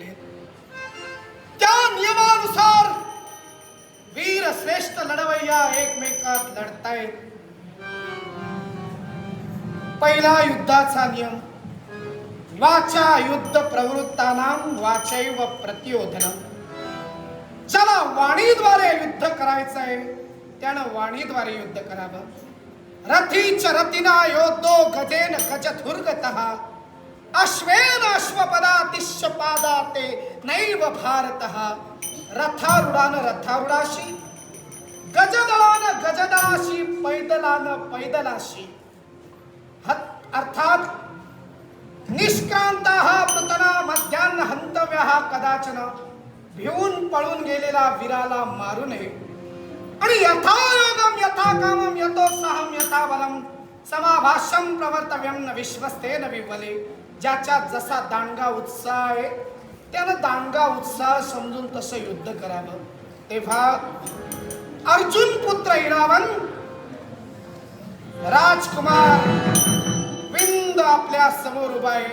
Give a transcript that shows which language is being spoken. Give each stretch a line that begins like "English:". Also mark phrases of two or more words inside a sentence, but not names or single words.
Marathi: त्या नियमानुसार वीर श्रेष्ठ लढवय्या एकमेकात लढतायत. पहिला युद्धाचा नियम वाचा
Sanskrit: युद्ध प्रवृत्तानां वाचैव प्रतियोधनम.
Marathi: ज्याला वाणीद्वारे युद्ध करायचं आहे त्यानं वाणीद्वारे युद्ध करावं.
Sanskrit: रथीच रथिना योद्धो गजेन गजधुर्गतः अश्वेन अश्वपदातिश्च पादाते नैव भारतः.
Marathi: रथारूढान रथारूढाशी गजदळान गजदळाशी पैदलान पैदलाशी.
Sanskrit: अर्थात निष्क्रांताः पृतना मध्यान्न हंतव्यः कदाचन.
Marathi: भिवून पळून गेलेला वीराला मारू नये.
Sanskrit: आणि यथायोगम यथा कामम यथोत्साहम यथा बलम समाभाष्यम प्रवर्तव्यम न विश्वस्तेन विवले.
Marathi: ज्याच्या जसा दांडगा उत्साह आहे त्यानं दांडगा उत्साह समजून तसं युद्ध करावं. तेव्हा अर्जुन पुत्र इरावन राजकुमार विंद आपल्या समोर उभा आहे.